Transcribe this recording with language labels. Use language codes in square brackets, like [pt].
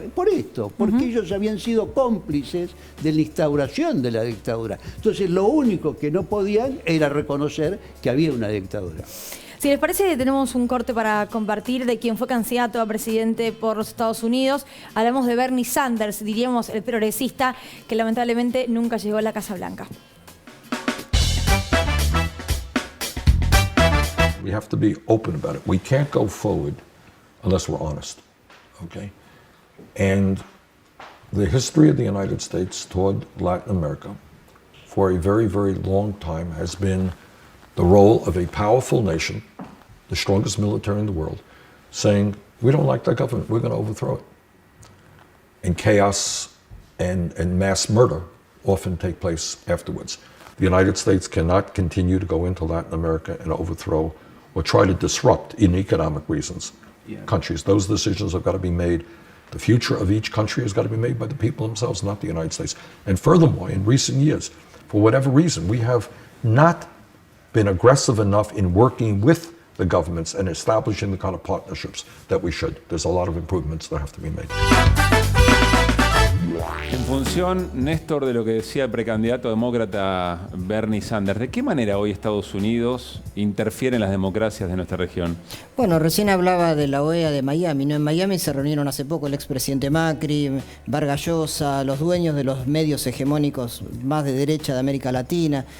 [es] Por esto, porque ellos habían sido cómplices de la instauración de la dictadura. Entonces lo único que no podían era reconocer que había una dictadura. Si les parece, tenemos un corte para compartir de quien fue candidato a presidente por los Estados Unidos. Hablamos de Bernie Sanders, diríamos el progresista, que lamentablemente nunca llegó a la Casa Blanca. [en] We have to be open about it. We can't go forward unless we're honest, okay? And the history of the United States toward Latin America for a very, very long time has been the role of a powerful nation, the strongest military in the world, saying, we don't like that government, we're going to overthrow it. And chaos and mass murder often take place afterwards. The United States cannot continue to go into Latin America and overthrow or try to disrupt, in economic reasons, countries. Those decisions have got to be made. The future of each country has got to be made by the people themselves, not the United States. And furthermore, in recent years, for whatever reason, we have not been aggressive enough in working with the governments and establishing the kind of partnerships that we should. There's a lot of improvements that have to be made. [es] En función, Néstor, de lo que decía el precandidato demócrata Bernie Sanders, ¿de qué manera hoy Estados Unidos interfiere en las democracias de nuestra región? Bueno, recién hablaba de la OEA de Miami, ¿no? En Miami se reunieron hace poco el expresidente Macri, Vargas Llosa, los dueños de los medios hegemónicos más de derecha de América Latina.